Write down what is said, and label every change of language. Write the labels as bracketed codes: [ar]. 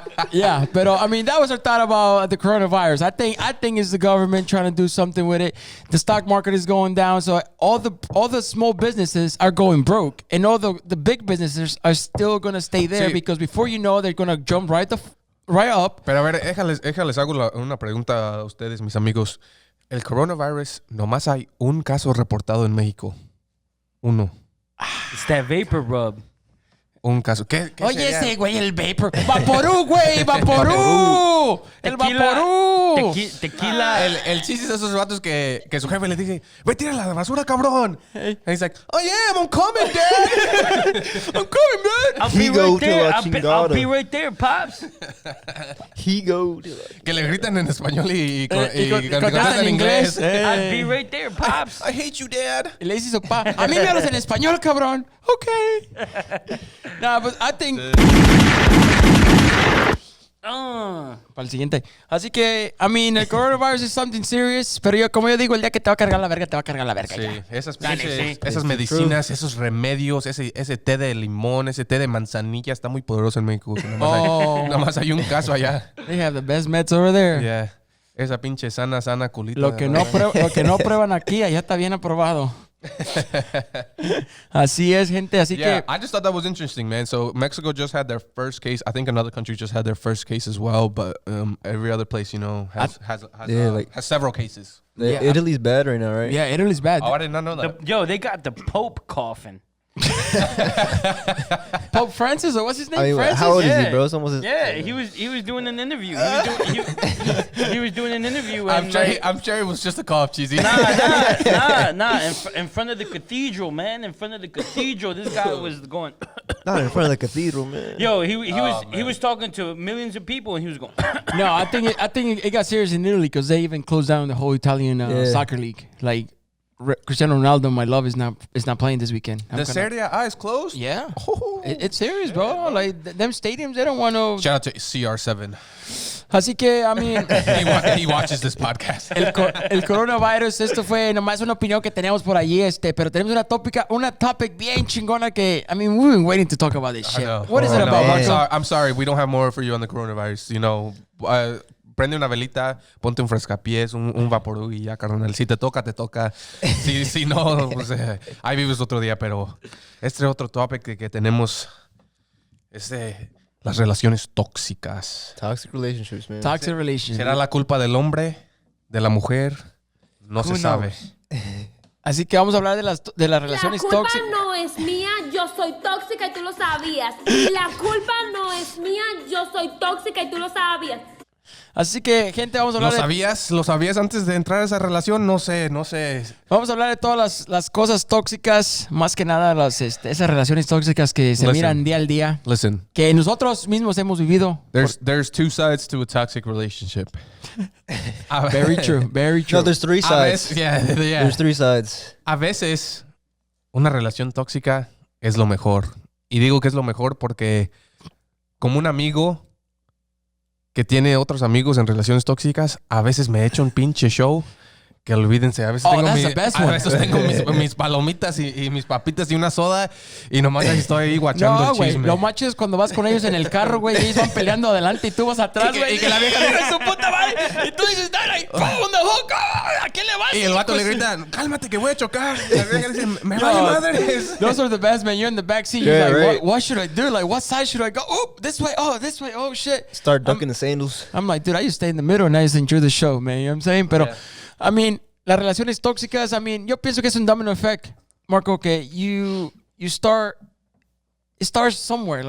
[en] Yeah, but I mean that was our thought about the coronavirus. I think it's the government trying to do something with it. The stock market is going down, so all the small businesses are going broke, and all the big businesses are still gonna stay there because before you know they're gonna jump right up. [es] Pero a ver, déjales hago una pregunta a ustedes, mis amigos. El coronavirus, nomás hay un caso reportado en México. Uno. [en] It's that vapor rub. [es] Un caso. ¿Qué Oye, sería? ese güey, el vapor. ¡Vaporú, güey! ¡Vaporú! ¡El Vaporú! Tequila. El chiste de esos vatos que su jefe le dice, ve, tira la basura, cabrón. [en] And he's like, oh yeah, I'm coming, dad. I'm coming, man. I'll be right there. I'll be right there, pops. [es] Que le gritan en español y contestan en inglés. [en] I'll be right there, pops. I hate you, dad. [es] Y le dice su pa, a mí me hablas en español, cabrón. [en] Okay. Nah, but I think... [es] Para el siguiente. Así que, [en] I mean, [es] el coronavirus [en] is something serious, [es] pero como yo digo, el día que te va a cargar la verga, te va a cargar la verga. Sí, Ya. esas medicinas, esos remedios, ese té de limón, ese té de manzanilla está muy poderoso en México. Nomás hay un caso allá. [en] They have the best meds over there. [es] Yeah. Esa pinche sana culita. Lo que no prueban aquí, allá está bien aprobado. Así es, gente. Así que... [en] I just thought that was interesting, man. So Mexico just had their first case. I think another country just had their first case as well. But every other place, has several cases. Italy's bad right now, right? Yeah, Italy's bad. Oh, I did not know that. They got the Pope coughing. Pope Francis, or what's his name? I mean, Francis? how old is he, bro? It's almost he was doing an interview. He was doing an interview. I'm sure it was just a cough, cheesy. Nah. In front of the cathedral, man. In front of the cathedral, this guy was going. Not in front of the cathedral, man. Yo, he was talking to millions of people, and he was going. No, I think it got serious in Italy because they even closed down the whole Italian soccer league. Like Cristiano Ronaldo, my love, is not playing this weekend. The Serie A is closed? Yeah. It's serious, bro. Like them stadiums, they don't want to. Shout out to CR7. [es] Así que, [en] I mean, he watches this podcast. [es] el coronavirus, esto fue nomás una opinión que teníamos por allí, pero tenemos una topic bien chingona que, [en] I mean, we've been waiting to talk about this shit. What is it about, Marco? I'm sorry, we don't have more for you on the coronavirus. [es] You know, prende una velita, ponte un frescapiés, un vaporú y ya, carnal. Si te toca, te toca. Si no, pues ahí vives otro día. Pero este otro topic que tenemos es las relaciones tóxicas. [en] Toxic relationships, man. Toxic relationships. [es] ¿Será la culpa del hombre, de la mujer? No se sabe. Así que vamos a hablar de las relaciones tóxicas. La culpa no es mía, yo soy tóxica y tú lo sabías. La culpa no es mía, yo soy tóxica y tú lo sabías. Así que, gente, vamos a hablar ¿Lo sabías antes de entrar a esa relación? No sé. Vamos a hablar de todas las cosas tóxicas, más que nada esas relaciones tóxicas que se miran día al día. [en] Listen. [es] Que nosotros mismos hemos vivido. [en] There's two sides to a toxic relationship. Very true, very true. No, there's 3 sides. There's 3 sides. [es] A veces, una relación tóxica es lo mejor. Y digo que es lo mejor porque como un amigo que tiene otros amigos en relaciones tóxicas, a veces me echa un pinche show que olvídense. A veces tengo mis palomitas y mis papitas y una soda y nomás ahí estoy ahí guachando el chisme. Lo macho es cuando vas con ellos en el carro, güey, y ellos van peleando adelante y tú vas atrás, güey. Y que la vieja dice su puta madre. Y tú dices, dale, ¿a quién le vas? Y el vato le grita, cálmate que voy a chocar. Y la vieja dice, me vale madres. [en] Those are the best, man. You're in the back seat. Yeah, You're like, right. what should I do? Like, what side should I go? Oh, this way. Oh, shit. Start ducking the sandals. I'm like, dude, I just stay in the middle and I just enjoy the show, man. You know what I'm saying? [es] Pero, [en] I mean, [es] las relaciones tóxicas, [en] I mean, [es] yo pienso que es un [en] domino effect, Marco, que you start, it starts somewhere.